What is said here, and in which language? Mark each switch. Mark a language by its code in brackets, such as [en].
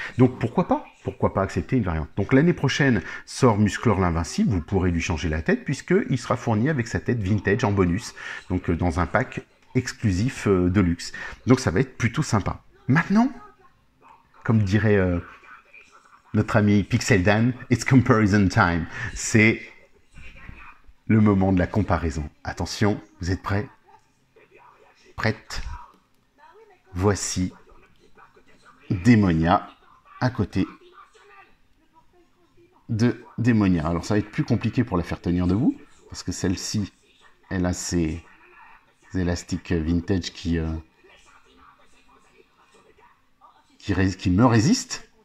[fr] Donc pourquoi pas accepter une variante? Donc l'année prochaine sort Musclor l'Invincible, vous pourrez lui changer la tête, puisqu'il sera fourni avec sa tête vintage en bonus, donc dans un pack exclusif de luxe. Donc ça va être plutôt sympa. Maintenant, comme dirait... notre ami [en] Pixel Dan, it's comparison time. [fr] C'est le moment de la comparaison. Attention, vous êtes prêts? Prête? Voici Démonia à côté de Démonia. Alors ça va être plus compliqué pour la faire tenir debout, parce que celle-ci, elle a ses élastiques vintage qui me résistent.